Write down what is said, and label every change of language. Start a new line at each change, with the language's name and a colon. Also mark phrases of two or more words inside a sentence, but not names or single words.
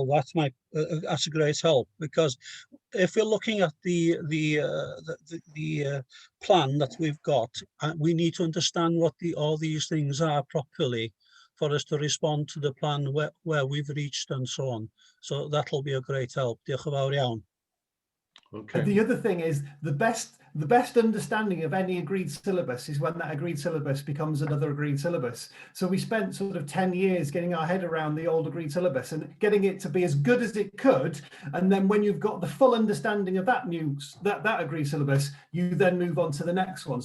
English: That's a great help, because if we're looking at the plan that we've got, we need to understand what all these things are properly for us to respond to the plan where we've reached and so on. So that'll be a great help.
Welsh: Diolch yn fawr iawn.
English: Okay. The other thing is the best understanding of any agreed syllabus is when that agreed syllabus becomes another agreed syllabus. So we spent sort of 10 years getting our head around the old agreed syllabus and getting it to be as good as it could. And then when you've got the full understanding of that agreed syllabus, you then move on to the next one.